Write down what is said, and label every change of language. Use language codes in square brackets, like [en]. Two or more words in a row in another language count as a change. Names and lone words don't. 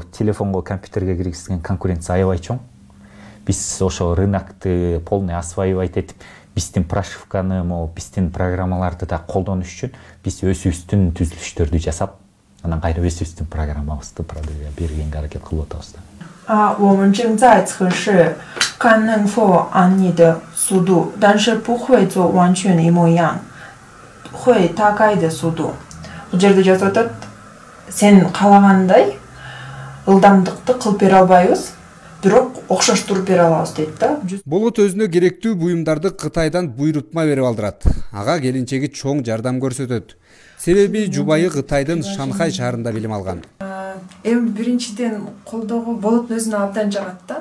[ky] Телефонго, компьютерге киргизген конкуренция аябай чоң. Биз ошо рынокты [ru] полный осваивать [ky] этип, биздин прошивканы, биздин программаларды да колдонуш үчүн биз өзүбүздүн түзүлүштөрдү жасап, анан кайра өзүбүздүн программабызды бергенге аракет кылып атабыз да. [zh] 我们正在测试看能否按你的速度，但是不会做完全一模一样，会大概的速度。 [kk] бұл жерде жазып жатады, сен қалағандай ылдамдықты қылып бере албайбыз, бирок окшоштуруп бере алабыз дейт да. [ky] Болот өзүнө керектүү буюмдарды Кытайдан буйрутма берип алдырат. Ага келинчеги чоң жардам көрсөтөт. Себеби жубайы Кытайдын Шанхай шаарында билим алган. Эми биринчиден колдоого болоттун өзүнө абдан жагат да.